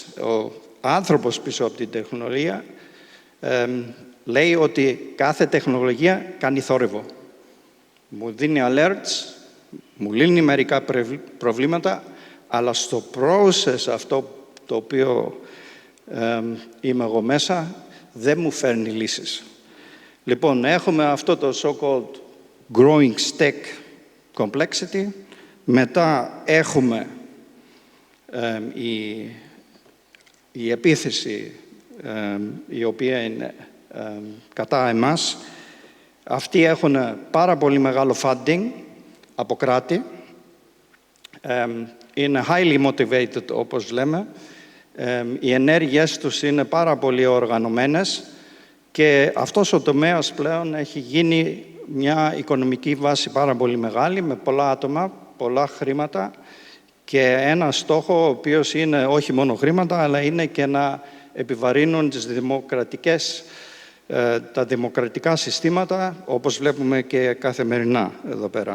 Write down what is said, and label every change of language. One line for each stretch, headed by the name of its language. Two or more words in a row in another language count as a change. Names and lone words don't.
Greek: Ο άνθρωπος πίσω από την τεχνολογία λέει ότι κάθε τεχνολογία κάνει θόρυβο. Μου δίνει alerts, μου λύνει μερικά προβλήματα, αλλά στο process αυτό το οποίο είμαι εγώ μέσα, δεν μου φέρνει λύσεις. Λοιπόν, έχουμε αυτό το
English: so-called growing stack complexity,
Greek: μετά έχουμε η επίθεση η οποία είναι κατά εμάς. Αυτοί έχουν πάρα πολύ μεγάλο funding από κράτη. Είναι
English: highly motivated,
Greek: όπως λέμε. Οι ενέργειες τους είναι πάρα πολύ οργανωμένες και αυτός ο τομέας πλέον έχει γίνει μια οικονομική βάση πάρα πολύ μεγάλη, με πολλά άτομα, πολλά χρήματα και ένα στόχο ο οποίος είναι όχι μόνο χρήματα, αλλά είναι και να επιβαρύνουν τα δημοκρατικά συστήματα, όπως βλέπουμε και καθημερινά εδώ πέρα.